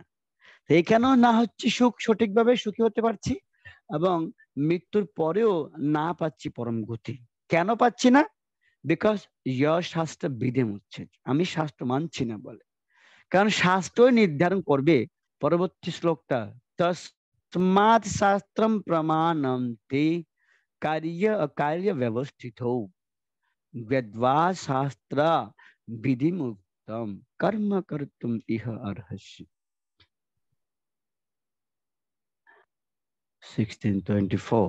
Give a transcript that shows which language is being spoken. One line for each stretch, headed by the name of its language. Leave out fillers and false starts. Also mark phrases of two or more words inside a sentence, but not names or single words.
Bangla: এখানেও না হচ্ছে সুখ, সঠিকভাবে সুখী হতে পারছি, এবং মৃত্যুর পরেও না পাচ্ছি পরম গতি। কেন পাচ্ছি না?
English: because your
Sanskrit: শাস্ত্র বিধিম উচ্ছেদ,
Bangla: আমি শাস্ত্র মানছি না বলে। কারণ শাস্ত্রই নির্ধারণ করবে, পরবর্তী শ্লোকটা,
Sanskrit: তস্মাৎ শাস্ত্রম প্রমাণম তে কার্য অকার্য ব্যবস্থিত বেদ্বা শাস্ত্র বিধিমুক্তম কর্ম কর্তুম ইহ অর্হসি।
Bangla: 1624।